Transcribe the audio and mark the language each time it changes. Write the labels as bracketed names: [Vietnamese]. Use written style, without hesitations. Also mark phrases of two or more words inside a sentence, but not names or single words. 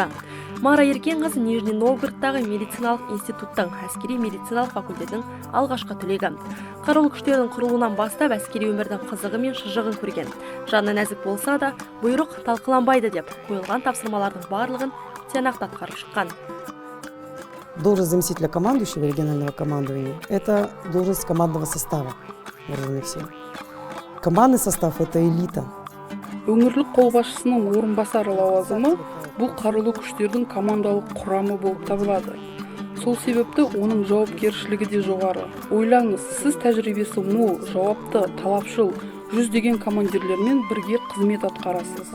[Kazakh] Мара Еркен қызы Нижний Новгородтағы медициналық институттың әскери медициналық факультетінің алғашқы түлегі. Қарулы күштердің құрылуынан бастап әскери өмірдің қызығы мен шыжығын көрген. Жаны нәзік болса да, бұйрық талқыланбайды деп қойылған тапсырмалардың барлығын тиянақты атқарып шыққан. [Russian] Должность заместителя командующего регионального командования – это должность командного состава вооруженных сил. Командный состав – это элита. [Kazakh] Өңірлік қолбасшысының орынбасары лауазымы бұл қарулы күштердің командалық құрамы болып табылады. Сол себепті оның жауапкершілігі де жоғары. Ойлаңыз, сіз тәжірибесі мол, жауапты, талапшыл, жүздеген командирлермен бірге қызмет атқарасыз.